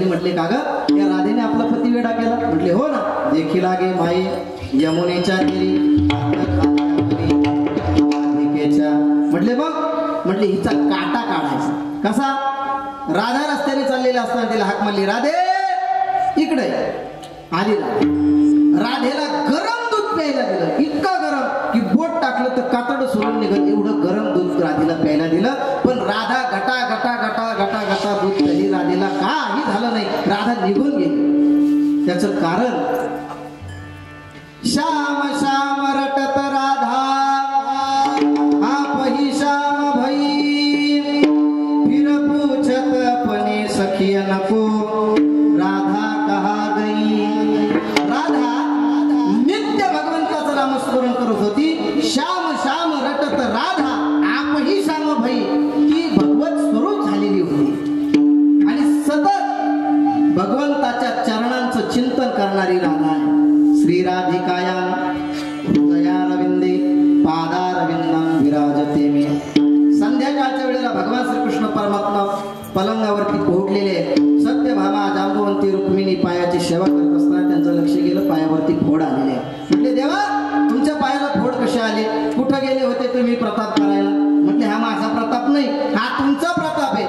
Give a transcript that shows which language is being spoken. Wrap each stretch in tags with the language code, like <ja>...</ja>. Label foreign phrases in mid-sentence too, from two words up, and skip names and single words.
<mr>म्हटले का ग, या राधेने आपला पती वेडा केला? म्हटले हो ना. देखी लागे माई यमुनेच्या तीरी म्हटले बघ. म्हटले हिचा काटा काढायचा कसा? राधा रस्त्याने चाललेला असताना तिला हाक मारली, राधे इकडे आली. राधेला गरम दूध प्यायला दिलं, इतका गरम की बोट टाकलं तर कातड सोडून निघत एवढं गरम दूध राधेला प्यायला दिलं. पण राधा गटा गटा गटा गटा गटा दूध प्यायली. राधेला काही झालं नाही, राधा निघून गेली. त्याचं कारण</mr> <hi>श्याम श्याम रटत राधा आपही श्याम भई फिर पूछत पने सखिय नको राधा कहा गई.</hi> <mr>राधा नित्य भगवंताचं नामस्मरण करत होती.</mr> <hi>श्याम श्याम रटत राधा आपही श्याम भई</hi> <mr>ती भगवत स्वरूप झालेली होती आणि सतत भगवंताच्या चरणांचं चिंतन करणारी राधा आहे.</mr> <sa>श्रीराधिकाया हृदयारविंदे पादारविंदम विराजते मे.</sa> <mr>संध्याकाळच्या वेळेला भगवान श्रीकृष्ण परमात्मा पलंगावरती पोहोचलेले. सत्यभामा, जांबवंती, रुक्मिणी पायाची सेवा करत असताना त्यांचं लक्ष गेलं, पायावरती फोड आलेले. म्हटले देवा, तुमच्या पायाला फोड कसे आले? कुठं गेले होते तुम्ही प्रताप करायला? म्हटले हा माझा प्रताप नाही, हा तुमचा प्रताप आहे.</mr>